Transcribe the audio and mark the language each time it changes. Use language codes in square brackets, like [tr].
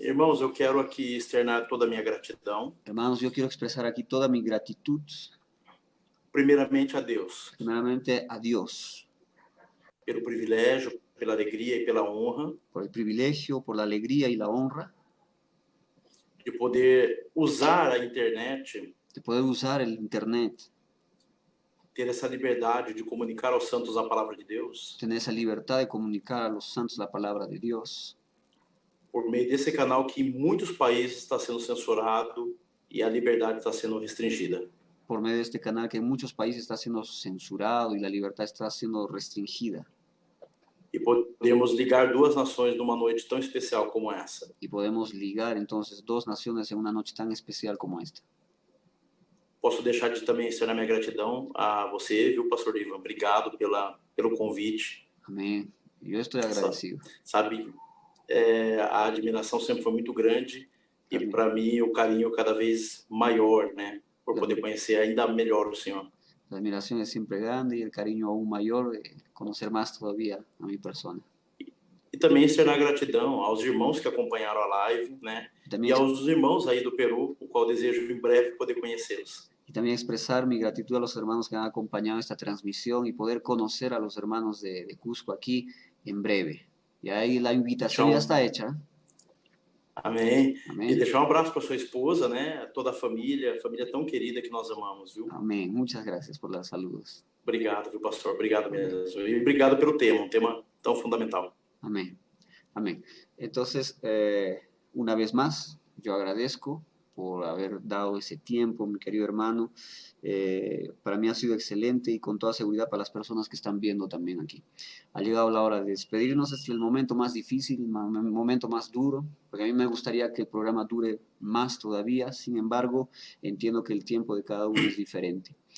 [pt] Irmãos, eu quero aqui externar toda a minha gratidão, [es] Hermanos, yo quiero expresar aquí toda mi gratitud, [pt] primeiramente a Deus, [es] primeramente a Dios, [pt] pelo privilégio, pela alegria e pela honra [es] por el privilegio, por la alegría y la honra [pt] de poder usar a internet, [es] de poder usar el Internet, [pt] ter essa liberdade de comunicar aos santos a palavra de Deus, [es] tener esa libertad de comunicar a los santos la palabra de Dios, [pt] por meio desse canal que em muitos países está sendo censurado e a liberdade está sendo restringida. [es] por medio de este canal que en muchos países está siendo censurado y la libertad está siendo restringida. [pt] E podemos ligar duas nações numa noite tão especial como essa. [es] Y podemos ligar entonces dos naciones en una noche tan especial como esta. [pt] Posso deixar de também externar minha gratidão a você, viu, pastor Ivan? Obrigado pelo convite. [es] Amén. Yo estoy agradecido. [pt] Sabe, a admiração sempre foi muito grande e Amém. para mim o carinho cada vez maior, né? Por poder conhecer ainda melhor o Senhor. [es] La admiración es siempre grande y el cariño aún mayor de conocer más todavía a mi persona. [pt] E também externar gratidão aos irmãos que acompanharam a live, né? [es] Y [pt] E [es] también, [pt] aos irmãos aí do Peru, o qual desejo em breve poder conhecê-los. [es] y también expresar mi gratitud a los hermanos que han acompañado esta transmisión y poder conocer a los hermanos de Cusco aquí en breve. Y ahí la invitación ya está hecha. [pt] Amém. Amém. E deixar um abraço para sua esposa, né? Toda a família tão querida que nós amamos, viu? [es] Amén. Muchas gracias por los saludos. [pt] Obrigado, viu, pastor? Obrigado mesmo. E obrigado pelo tema, um tema tão fundamental. [es] Amén. Amén. Entonces, una vez más, yo agradezco por haber dado ese tiempo, mi querido hermano. Para mí ha sido excelente y con toda seguridad para las personas que están viendo también aquí. Ha llegado la hora de despedirnos, es el momento más difícil, el momento más duro, porque a mí me gustaría que el programa dure más todavía, sin embargo, entiendo que el tiempo de cada uno es diferente.